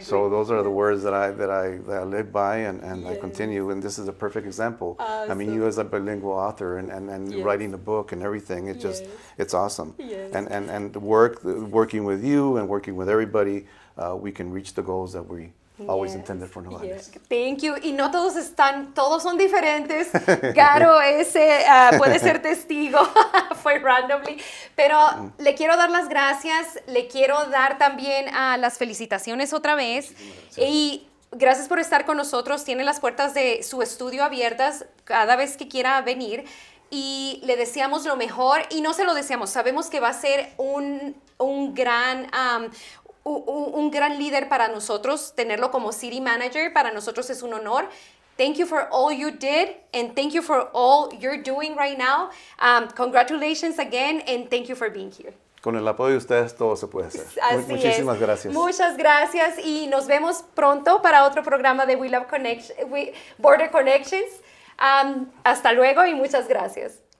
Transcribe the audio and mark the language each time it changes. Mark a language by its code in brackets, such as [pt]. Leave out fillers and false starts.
[en] So those are the words that I live by and I continue. And this is a perfect example. Awesome. I mean, you as a bilingual author and Yes. writing a book and everything, it just, Yes. it's awesome. Yes. And working with you and working with everybody, we can reach the goals that we always Yes. intended for Nogales. Yes. Thank you. [es] Y no todos son diferentes. Caro puede ser testigo, fue randomly. Pero le quiero dar las gracias, le quiero dar también las felicitaciones otra vez. Y gracias por estar con nosotros. Tiene las puertas de su estudio abiertas cada vez que quiera venir. Y le deseamos lo mejor. Y no se lo deseamos, sabemos que va a ser un gran líder para nosotros. Tenerlo como city manager para nosotros es un honor. [en] Thank you for all you did, and thank you for all you're doing right now. Congratulations again, and thank you for being here. [es] Con el apoyo de ustedes todo se puede hacer. Así Muchísimas es. gracias. Muchas gracias, y nos vemos pronto para otro programa de Border Connections. Hasta luego y muchas gracias.